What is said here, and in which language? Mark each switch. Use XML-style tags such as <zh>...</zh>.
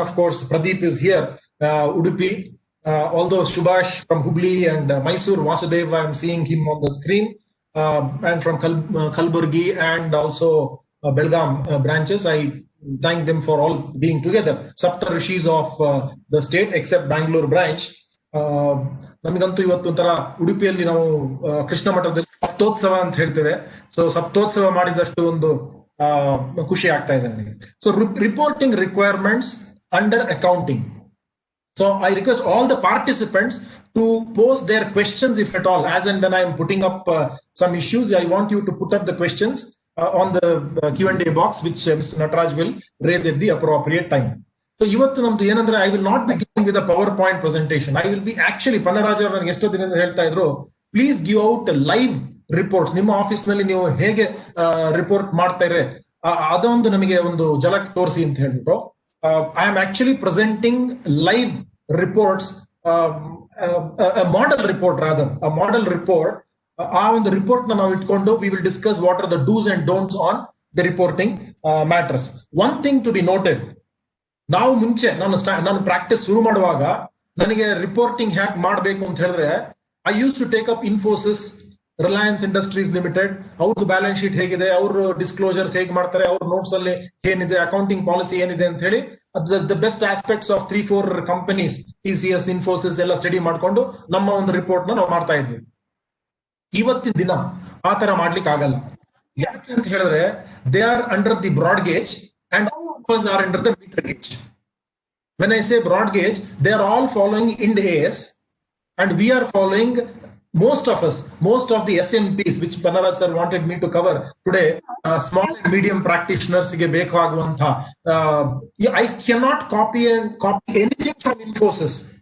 <en>Of course, Pradeep is here, Udupi. Although Subhash from Hubli and Mysore, Vasudev, I am seeing him on the screen, and from Kalburgi and also Belgaum branches. I thank them for all being together. Sapta Rishis of the state, except Bengaluru branch.</en> <kn>ನಮಗಂತೂ ಇವತ್ತು ಒಂಥರ ಉಡುಪಿಯಲ್ಲಿ ನಾವು ಕೃಷ್ಣ ಮಠದಲ್ಲಿ ಸಪ್ತೋತ್ಸವ ಅಂತ ಹೇಳ್ತೇವೆ. So ಸಪ್ತೋತ್ಸವ ಮಾಡಿದಷ್ಟು ಒಂದು ಖುಷಿ ಆಗ್ತಾ ಇದೆ ನನಗೆ.</kn> <en>So reporting requirements under accounting. So I request all the participants to post their questions, if at all, as and when I am putting up some issues. I want you to put up the questions on the Q&A box, which Mr. Nataraj will raise at the appropriate time. So</en> <kn>ಇವತ್ತು ನಮ್ದು ಏನಂದ್ರೆ,</kn> <en>I will not be giving with a PowerPoint presentation. I will be actually,</en> <kn>ಪನ್ನರಾಜ್ ಅವರು ನನಗೆ ಎಷ್ಟೋ ದಿನದಿಂದ ಹೇಳ್ತಾ ಇದ್ರು,</kn> <en>Please give out live reports.</en> <kn>ನಿಮ್ಮ ಆಫೀಸ್ ನಲ್ಲಿ ನೀವು ಹೇಗೆ ರಿಪೋರ್ಟ್ ಮಾಡ್ತಾರೆ ಅದೊಂದು ನಮಗೆ ಒಂದು ಝಲಕ್ ತೋರಿಸಿ ಅಂತ ಹೇಳ್ಬಿಟ್ಟು,</kn> <en>I am actually presenting live reports, a model report</en> <kn>rather, a model report.</kn> <en>On the report</en> <kn>ನಾವು ಇಟ್ಕೊಂಡು</kn> <en>we will discuss what are the do's and don'ts on the reporting matters. One thing to be noted,</en> <kn>ನಾವು ಮುಂಚೆ ನಾನು practice ಶುರು ಮಾಡುವಾಗ ನನಗೆ reporting hack ಮಾಡಬೇಕು ಅಂತ ಹೇಳಿದ್ರೆ,</kn> <en>I used to take up</en> <kn>Infosys, Reliance industries limited, ಅವ್ರದ್ದು ಬ್ಯಾಲೆನ್ಸ್ ಶೀಟ್ ಹೇಗಿದೆ, ಅವರು ಡಿಸ್ಕ್ಲೋಜರ್ಸ್ ಹೇಗೆ ಮಾಡ್ತಾರೆ, ಅವ್ರ ನೋಟ್ಸ್ ಅಲ್ಲಿ ಏನಿದೆ, ಅಕೌಂಟಿಂಗ್ ಪಾಲಿಸಿ ಏನಿದೆ ಅಂತ ಹೇಳಿ</kn> <en>the best aspects of 3-4 companies,</en> <kn>TCS, Infosys ಎಲ್ಲ ಸ್ಟಡಿ ಮಾಡ್ಕೊಂಡು ನಮ್ಮ ಒಂದು ರಿಪೋರ್ಟ್ ನಾವು ಮಾಡ್ತಾ ಇದ್ವಿ. ಇವತ್ತಿನ ದಿನ ಆ ತರ ಮಾಡ್ಲಿಕ್ಕೆ ಆಗಲ್ಲ. ಯಾಕೆ ಅಂತ ಹೇಳಿದ್ರೆ</kn> <en>they are under the broad gauge and all of us are under the meter gauge. When I say broad gauge, they are all following Ind AS and we are following, most of us, most of the SMPs which Pannaraj sir wanted me to cover today, small and medium practitioners</en> <kn>ge ಬೇಕಾಗುವಂತ,</kn> <en>I cannot copy anything from Infosys.</en>